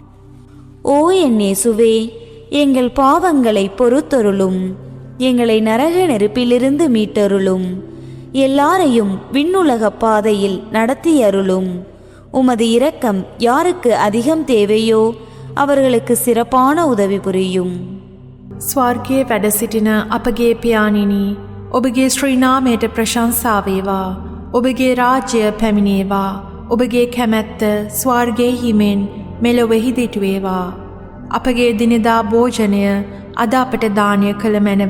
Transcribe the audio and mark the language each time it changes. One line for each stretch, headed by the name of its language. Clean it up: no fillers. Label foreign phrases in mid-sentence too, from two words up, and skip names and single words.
Tamil: ஓ என் இயேசுவே, எங்கள் பாவங்களை பொறுத்தருளும், எங்களை நரக நெருப்பிலிருந்து மீட்டருளும், எல்லாரையும் விண்ணுலக பாதையில் நடத்தியருளும். உமது இரக்கம் யாருக்கு அதிகம் தேவையோ அவர்களுக்கு சிறப்பான உதவி புரியும்.
Sinhala: ස්වර්ගයේ වැඩ සිටින අපගේ පියාණෙනි, ඔබගේ ශ්‍රී නාමයට ප්‍රශංසා වේවා. ඔබගේ රාජ්‍ය පැමිණේවා. ඔබගේ කැමැත්ත ස්වර්ගයේ හිමෙන් මෙලොවෙහි දිටු වේවා. අපගේ දිනදා භෝජනය අද අපට දානය කළ මැනව.